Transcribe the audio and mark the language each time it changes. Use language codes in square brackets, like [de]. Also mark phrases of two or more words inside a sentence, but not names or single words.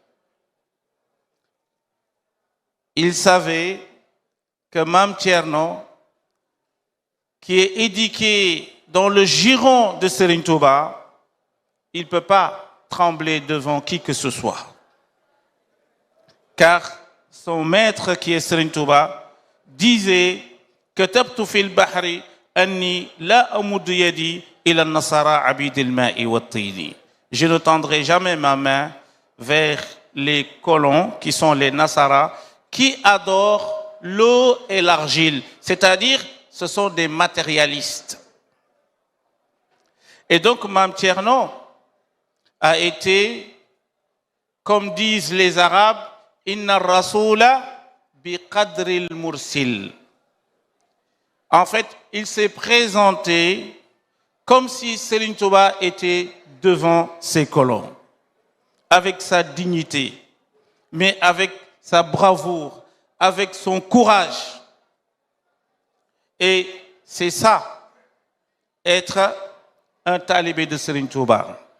[fr] Il savait que Mam Thierno, qui est éduqué dans le giron de Serigne Touba, il ne peut pas trembler devant qui que ce soit. Car son maître, qui est Serigne Touba, disait que [ar] تبت في البحر أني لا أمد يدي إلى نصارى عابد الماء والطين. [fr] Je ne tendrai jamais ma main vers les colons qui sont les Nasara, qui adorent l'eau et l'argile, c'est-à-dire ce sont des matérialistes. Et donc Mam Thierno a été, comme disent les Arabes, [ar] إن الرسول بقدر المرسل. [fr] En fait, il s'est présenté comme si Serigne Touba était devant ses colons, avec sa dignité, mais avec sa bravoure, avec son courage. Et c'est ça, être un talibé de Serigne Touba.